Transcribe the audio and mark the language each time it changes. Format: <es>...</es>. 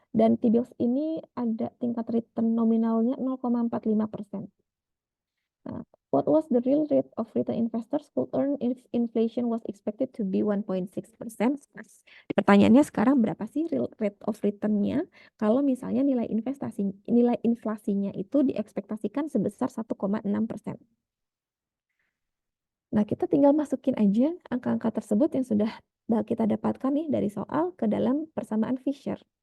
<id>Dan T-bills ini ada tingkat return nominalnya 0,45%.</id> <en>Nah, what was the real rate of return investors could earn if inflation was expected to be 1.6%?</en> <id>Pertanyaannya sekarang berapa sih real rate of return-nya kalau misalnya nilai inflasinya itu diekspektasikan sebesar 1,6%. Nah, kita tinggal masukin aja angka-angka tersebut yang sudah kita dapatkan nih dari soal ke dalam persamaan Fisher.</id>